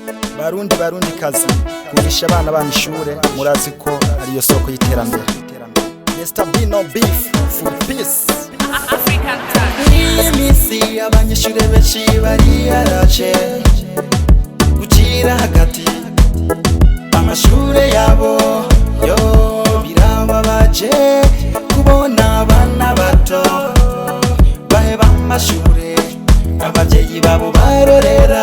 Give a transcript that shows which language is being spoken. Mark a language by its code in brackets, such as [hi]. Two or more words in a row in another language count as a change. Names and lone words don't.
[rn] barundi kazi kugisha abana banyu ishure murazi ko ariyo soko y'iterambere. [en] Mr. B no beef for peace. African touch. [rn] Imisi abanyeshure benshi bari yaraje gucira hagati amashure yabo yo birababaje kubona abana bato baheba amashure abavyeyi babo barorera.